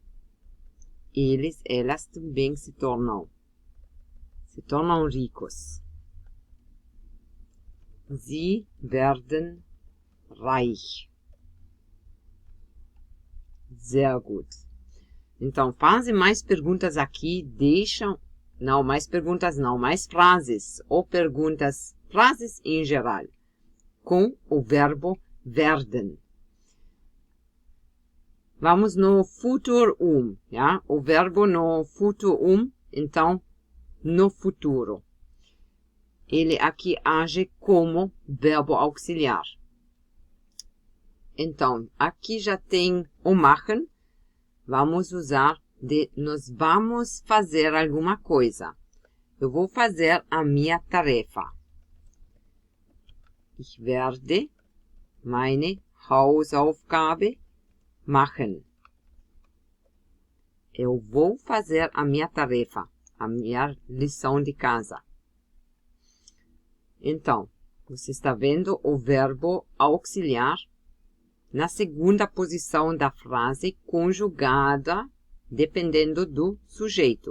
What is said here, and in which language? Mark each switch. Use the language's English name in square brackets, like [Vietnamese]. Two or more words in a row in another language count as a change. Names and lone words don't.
[Portuguese] Elas também se tornam ricos. [German] Sie werden reich. Sehr gut. [Portuguese] Então, fazem mais perguntas aqui, deixam... Não, mais perguntas não, mais frases. Ou perguntas, frases em geral. Com o verbo werden. Vamos no futuro ja? O verbo no futuro então, no futuro. Ele aqui age como verbo auxiliar. Então, aqui já tem o machen. Vamos usar de nós vamos fazer alguma coisa. Eu vou fazer a minha tarefa. [German] Ich werde meine Hausaufgabe machen. [Portuguese] Eu vou fazer a minha tarefa, a minha lição de casa. Então, você está vendo o verbo auxiliar na segunda posição da frase, conjugada, dependendo do sujeito.